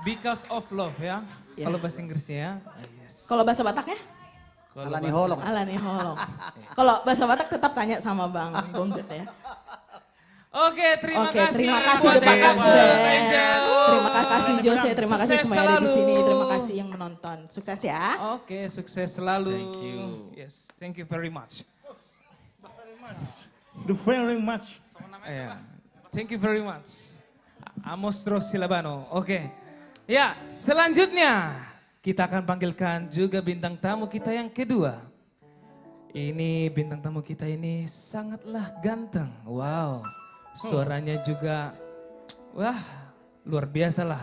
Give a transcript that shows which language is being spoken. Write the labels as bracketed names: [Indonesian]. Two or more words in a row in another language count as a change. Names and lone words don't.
[English] Angels of Love ya. [Indonesian] Ya. Kalau bahasa Inggrisnya ya. [English] Yes. [Indonesian] Kalau bahasa Bataknya? Kalau [Batak Toba] Alani [Indonesian] bahasa- [Batak Toba] holong. Alani holong. [Indonesian] Kalau bahasa Batak tetap tanya sama Bang Bongget ya. Oke, terima Oke, kasih. terima kasih buat The Batak Angel. Band. Terima kasih Jose, terima kasih Sukses semuanya ada di sini, selalu. terima kasih yang menonton. Sukses ya. Oke, sukses selalu. [English] Thank you. Yes, thank you very much. The very much. Yeah. Thank you very much. [Indonesian] Amostro Silabano. Oke. Ya, selanjutnya kita akan panggilkan juga bintang tamu kita yang kedua. Ini bintang tamu kita ini sangatlah ganteng. Wow. Suaranya juga wah, luar biasa lah.